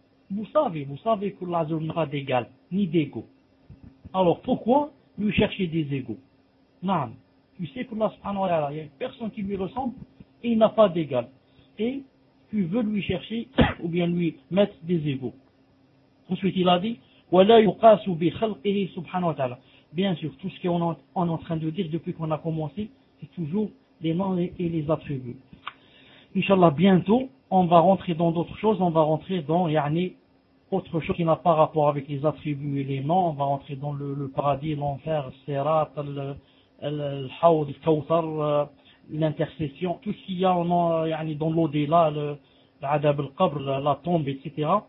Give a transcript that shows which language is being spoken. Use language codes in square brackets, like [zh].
[fr] Vous savez que l'Azur n'a pas d'égal, ni d'égaux. Alors pourquoi lui chercher des égaux? Non, tu sais que l'Azur n'a rien, il n'y a personne qui lui ressemble et il n'a pas d'égal. Et tu veux lui chercher ou bien lui mettre des égaux. Ensuite il a dit, [ar] وَلَا يُقَاسُ بِخَلْقِهِ سُبْحَانَهُ وَتَعَالَى. [fr] Bien sûr, tout ce qu'on est en train de dire depuis qu'on a commencé, c'est toujours les noms et les attributs. Inch'Allah, bientôt, on va rentrer dans d'autres choses, on va rentrer dans, yani, autre chose qui n'a pas rapport avec les attributs et les noms, on va rentrer dans le paradis, l'enfer, Sirat, al-Hawd, al-Kawthar, l'intercession, tout ce qu'il y a yani, dans l'au-delà, l'Adab al-Qabr, la tombe, etc.